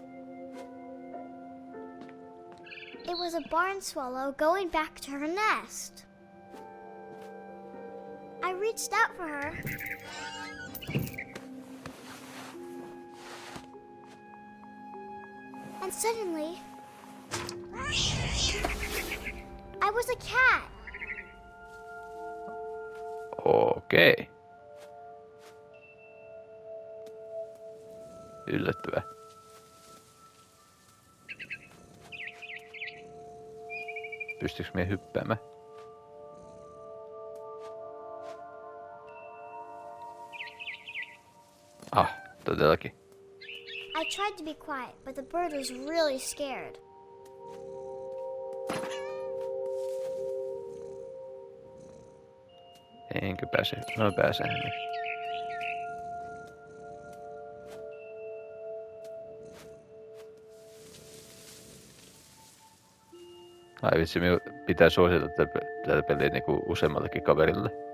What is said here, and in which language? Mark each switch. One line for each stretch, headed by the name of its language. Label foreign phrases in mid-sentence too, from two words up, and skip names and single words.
English: It was a barn swallow going back to her nest. I reached out for her. And suddenly, I was a cat.
Finnish: Okei. Yllättävää. Pystyykö me hyppäämään? Ah, todellakin.
English: I tried to be quiet, but the bird was really scared.
Finnish: Enkö pääse? No pääsen. Ai vitsi, minun pitää suositella tätä peliä niinku useammallekin kaverille.